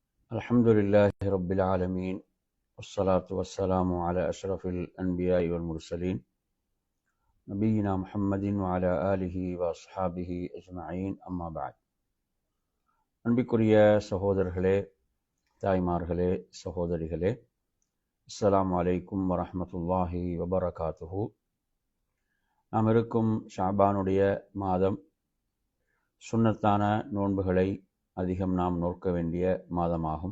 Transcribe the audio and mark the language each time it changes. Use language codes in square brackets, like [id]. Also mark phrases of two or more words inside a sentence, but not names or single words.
[ar] الحمد لله رب العالمين والصلاة والسلام على أشرف الأنبياء والمرسلين نبينا محمد وعلى آله وأصحابه أجمعين أما بعد [ta] அன்பிற்குரிய சகோதரர்களே, தாய்மார்களே, சகோதரிகளே, [ar] السلام عليكم ورحمة الله وبركاته. [ta] நாம் இருக்கும் ஷாபானுடைய மாதம் சுன்னத்தான நோன்புகளை அதிகம் நாம் நோக்க வேண்டிய மாதமாகும்.